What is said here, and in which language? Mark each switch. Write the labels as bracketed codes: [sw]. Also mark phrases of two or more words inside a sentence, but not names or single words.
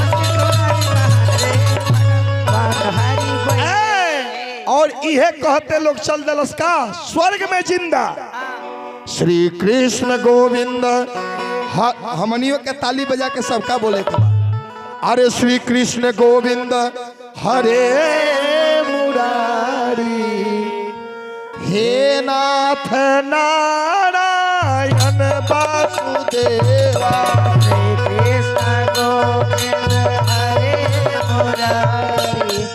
[bho] और इहे कहते लोग चल दलस का स्वर्ग में जिंदा। श्री कृष्ण गोविंद, हमनियों के ताली बजा के सबका बोले के बाद। [sa] अरे श्री कृष्ण गोविंद हरे मुरारी, हे नाथ नारायण वासुदेवा। श्री कृष्ण गोविंद हरे मुरारी,